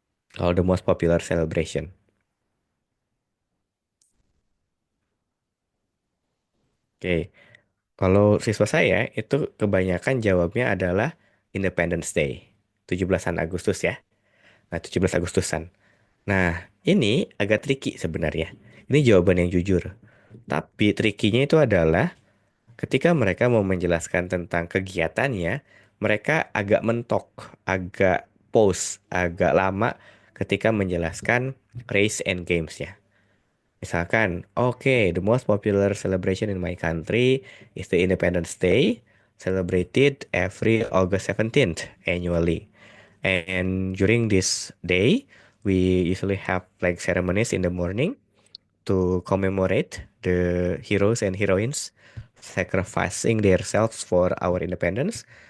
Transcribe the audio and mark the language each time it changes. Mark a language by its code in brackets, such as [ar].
[id] Kalau [en] the most popular celebration. [id] Oke, kalau siswa saya itu kebanyakan jawabnya adalah Independence Day, 17-an Agustus ya. Nah, 17 Agustusan. Nah, ini agak tricky sebenarnya. Ini jawaban yang jujur. Tapi trikinya itu adalah ketika mereka mau menjelaskan tentang kegiatannya, mereka agak mentok, agak pause, agak lama ketika menjelaskan [en] race and games- [id] nya. Misalkan, [en] okay, the most popular celebration in my country is the Independence Day, celebrated every August 17th annually. And during this day, we usually have like ceremonies in the morning to commemorate the heroes and heroines sacrificing themselves for our independence.